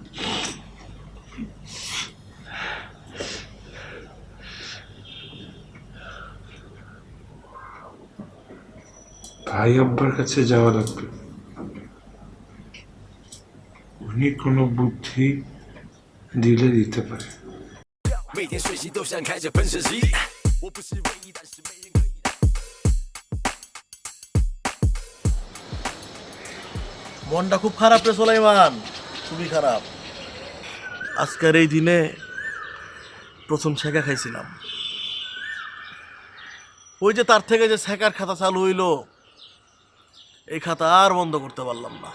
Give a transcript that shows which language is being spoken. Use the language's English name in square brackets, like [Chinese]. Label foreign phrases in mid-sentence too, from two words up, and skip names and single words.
[Bangla] ভাই আব্বার কাছে যাওয়া লাগবে, উনি কোনো বুদ্ধি দিলে দিতে পারে। [Chinese] 每天睡醒都像开着奔驰机，我不是唯一，但是没人可以。 [Bangla] মনটা খুব খারাপ রে সোলাইমান, খুবই খারাপ। আজকের এই দিনে প্রথম ছেঁকা খাইছিলাম, ওই যে তার থেকে যে ছেঁকার খাতা চালু হইল, এই খাতা আর বন্ধ করতে পারলাম না।